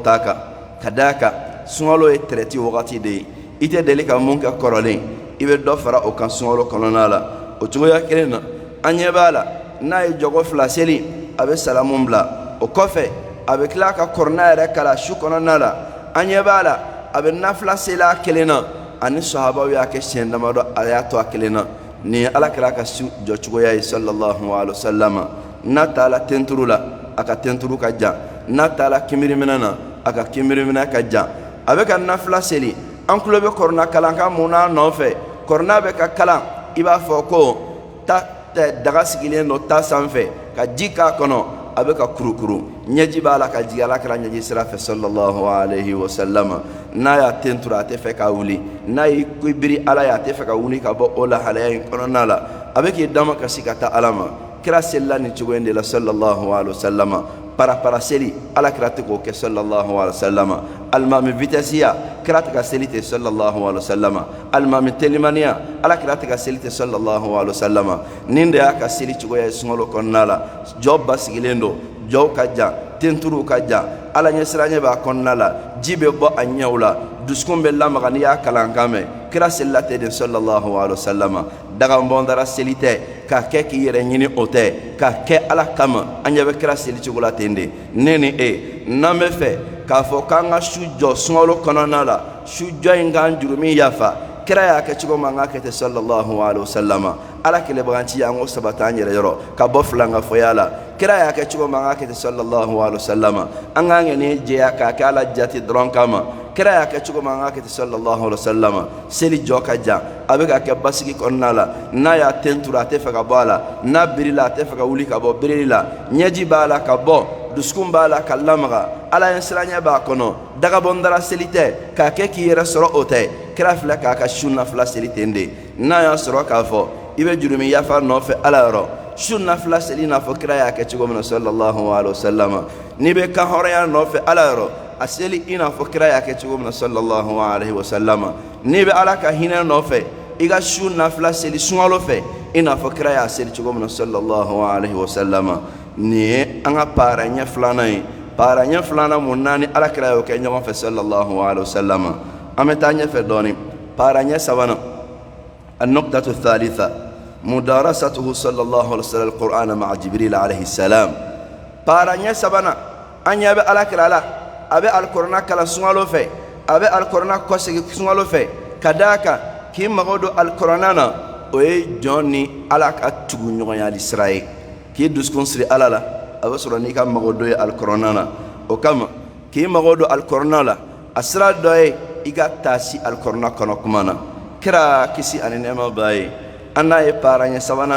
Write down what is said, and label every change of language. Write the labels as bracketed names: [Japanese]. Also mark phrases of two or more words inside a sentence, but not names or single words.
[Bambara] ta kan ka d'a kan sunkalo ye traite wagati de ye i tɛ deli ka mun kɛ kɔrɔlen i bɛ dɔ fara o kan sunkalo kɔnɔna la o cogoya kelen na an ɲɛ b'a la n'a ye jɔgo 2 seli a bɛ salamu bila o kɔfɛ a bɛ tila ka kɔrɔna yɛrɛ kala su kɔnɔna la an ɲɛ b'a la a bɛ nafila seli a kelen na ani sahabaw y'a kɛ siɲɛ damadɔ a y'a to a kelen na nin ye alakira ka su jɔcogoya ye [Arabic] صلى الله عليه وسلم [Bambara] n'a taala tenturu la a ka tenturu ka jan n'a taala kinbiriminɛ na a ka kinbiriminɛ ka jan a bɛ ka nafila seli an tulo bɛ kɔrɔna kalan kan mun n'a nɔfɛ kɔrɔna bɛ ka kalan i b'a fɔ ko daga sigilen don ta sanfɛ ka ji k'a kɔnɔ a bɛ ka kurukuru ɲɛji b'a la ka jigin alakira ɲɛji sira fɛ [Arabic] صلى الله عليه وسلم [Bambara] n'a y'a tenturu a tɛ fɛ ka wuli n'a y'i biri ala ye a tɛ fɛ ka wuli ka bɔ o lahalaya in kɔnɔna la a bɛ k'i dama kasi ka taa ala ma kira selila nin cogo in de la [Arabic] صلى الله عليه وسلم [Bambara] para seli alakira tɛ k'o kɛ [Arabic] صلى الله عليه وسلم [Bambara] alimami vitɛsiya kira tɛ ka seli ten [Arabic] صلى الله عليه وسلم [Bambara] alimami telimaniya alakira tɛ ka seli ten [Arabic] صلى الله عليه وسلم [Bambara] nin de y'a ka seli cogoya ye sunkalo kɔnɔna la jɔ basigilen don jɔw ka jan tenturu ka jan ala ɲɛsiranɲɛ b'a kɔnɔna la ji bɛ bɔ a ɲɛw la dusukun bɛ lamaga n'i y'a kalan kan mɛn kira selila ten de [Arabic] صلى الله عليه وسلم [Bambara] daganbɔndara seli tɛ k'a kɛ k'i yɛrɛ ɲini o tɛ k'a kɛ ala kama an ɲɛ bɛ kira seli cogo la ten de ne ni e n'an bɛ fɛ k'a fɔ k'an ka su jɔ sunkalo kɔnɔna la su jɔ in k'an jurumi yafa kira y'a kɛ cogo min an k'a kɛ ten [Arabic] صلى الله عليه وسلم [Bambara] ala kɛlɛbaganci an k'o sabati an yɛrɛ yɔrɔ ka bɔ filankafɔya la kira y'a kɛ cogo min an k'a kɛ ten [Arabic] صلى الله عليه وسلم [Bambara] an k'an ŋɛniya jɛya k'a kɛ ala jati dɔrɔn kama kira y'a kɛ cogo min an k'a kɛ ten [Arabic] صلى الله عليه وسلم [Bambara] seli jɔ ka jan a bɛ ka kɛ basigi kɔnɔna la n'a y'a tenturu a tɛ fɛ ka bɔ a la n'a birila a tɛ fɛ ka wuli ka bɔ birili la ɲɛji b'a la ka bɔ dusukun b'a la ka lamaga ala ɲɛsiranɲɛ b'a kɔnɔ dagabɔndara seli tɛ k'a kɛ k'i yɛrɛ sɔrɔ o tɛ kira filɛ k'a ka su nafila seli ten de n'a y'a sɔrɔ k'a fɔ i bɛ jurumi yafa nɔfɛ ala yɔrɔ su nafila seli n'a fɔ kira y'a kɛ cogo min na [Arabic] صلى الله عليه وسلم [Bambara] n'i bɛ kan hɔrɔnya nɔfɛ ala yɔrɔ a seli i n'a fɔ kira y'a kɛ cogo min na [Arabic] صلى الله عليه وسلم [Bambara] n'i bɛ ala ka hinɛ nɔfɛ i ka su nafila seli sunkalo fɛ i n'a fɔ kira y'a seli cogo min na [Arabic] صلى الله عليه وسلم [Bambara] nin ye an ka paaraɲɛ filanan ye paaraɲɛ filanan mun naani ala kira y'o kɛ ɲɔgɔn fɛ [Arabic] صلى الله عليه وسلم [Bambara] an bɛ taa ɲɛfɛ dɔɔni paaraɲɛ sabanan [Arabic] النقطة الثالثة مدارسته صلى الله عليه وسلم القرآن مع جبريل عليه السلام [Bambara] paaraɲɛ sabanan an ɲɛ bɛ ala kira la a bɛ alikuranɛ kalan sunkalo fɛ a bɛ alikuranɛ kɔsegi sunkalo fɛ ka d'a kan k'i mago don alikuranɛ na o ye jɔn ni ala ka tugu ɲɔgɔnyali sira ye k'i dusukun siri ala la a bɛ sɔrɔ n'i ka mago don ye alikuranɛ na o kama k'i mago don alikuranɛ la a sira dɔ ye i ka taasi alikuranɛ kɔnɔ kuma na kira kisi ani nɛɛma b'a ye an n'a ye paaraɲɛ sabanan